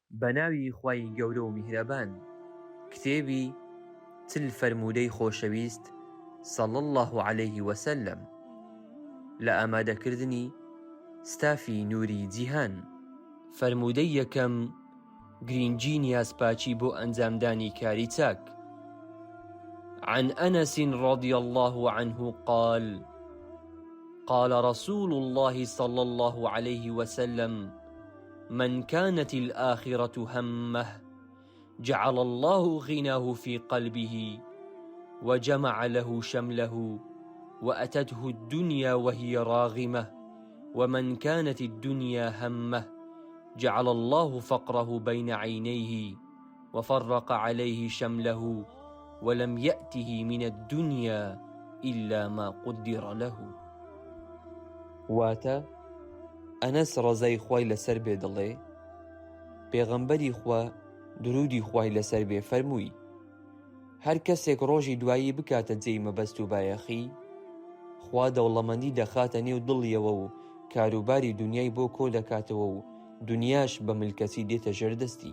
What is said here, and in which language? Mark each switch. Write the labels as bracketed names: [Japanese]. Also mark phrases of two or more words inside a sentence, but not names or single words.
[Central Kurdish] بەناوی خوای گەورە و میهرەبان. کتێبی چل فەرموودەی خۆشەویست [Arabic] صلی الله عليه وسلم [Central Kurdish] لە ئامادەکردنی ستافی نووری جیهان. فەرموودەی یەکەم، گرنگی نیازپاچی بۆ ئەنجامدانی کاری چاک. [Arabic] عن أنس رضي الله عنه قال قال رسول الله صلى الله عليه وسلم من كانت الآخرة همه جعل الله غناه في قلبه وجمع له شمله وأتته الدنيا وهي راغمة ومن كانت الدنيا همه جعل الله فقره بين عينيه وفرق عليه شمله ولم يأته من الدنيا إلا ما قدر له. [Central Kurdish] واتە ئەنەس ڕەزای خوای لەسەر بێ دەڵێ پێغەمبەری خوا درودی خوای لەسەر بێ فەرمووی هەر کەسێک ڕۆژی دوایی بکاتە جێی مەبەست و بایەخی، خوا دەوڵەمەندی دەخاتە نێو دڵیەوە و کاروباری دنیای بۆ کۆ دەکاتەوە و دنیاش بە ملکەتی دێتە ژێردەستی.